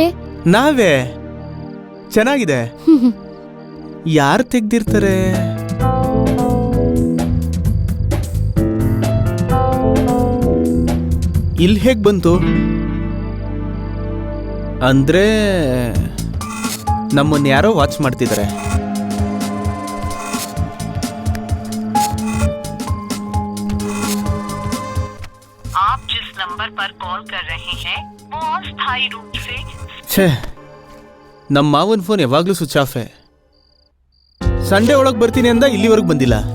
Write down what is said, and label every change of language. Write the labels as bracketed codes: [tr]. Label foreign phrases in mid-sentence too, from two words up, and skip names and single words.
[kn] ನಾವೇ ಚೆನ್ನಾಗಿದೆ. ಯಾರು ತೆಗ್ದಿರ್ತಾರೆ? ಇಲ್ಲಿ ಹೇಗ್ ಬಂತು? ಅಂದ್ರೆ ನಮ್ಮನ್ನ ಯಾರೋ ವಾಚ್ ಮಾಡ್ತಿದ್ದಾರೆ. [hi] आप जिस नंबर पर कॉल कर रहे हैं वो अस्थायी रूप से [kn] ಛೇ, ನಮ್ಮ ಮಾವನ್ ಫೋನ್ ಯಾವಾಗ್ಲೂ [en] switch off. [kn] ಸಂಡೇ ಒಳಗ್ ಬರ್ತೀನಿ ಅಂದ, ಇಲ್ಲಿವರೆಗೂ ಬಂದಿಲ್ಲ.